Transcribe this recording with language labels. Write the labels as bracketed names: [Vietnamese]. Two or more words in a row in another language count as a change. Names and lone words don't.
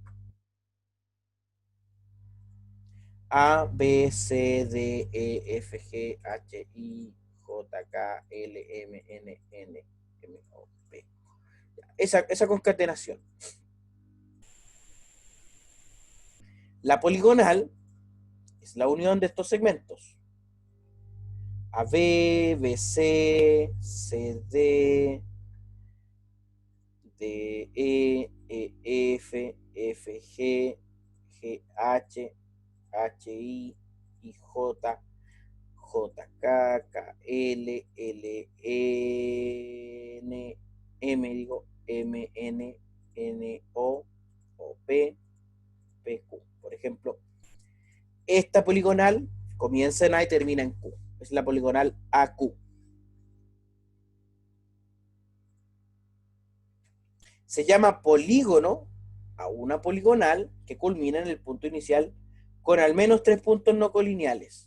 [Spanish] A, B, C, D, E, F, G, H, I, J, K, L, M, N, N, M, O, P. Esa concatenación. La poligonal es la unión de estos segmentos. AB, BC, CD, DE, EF, FG, GH, HI, IJ, JK, KL, LN, MN, NO, OP, PQ. Por ejemplo, esta poligonal comienza en A y termina en Q. Es la poligonal AQ. Se llama polígono a una poligonal que culmina en el punto inicial con al menos 3 puntos no colineales.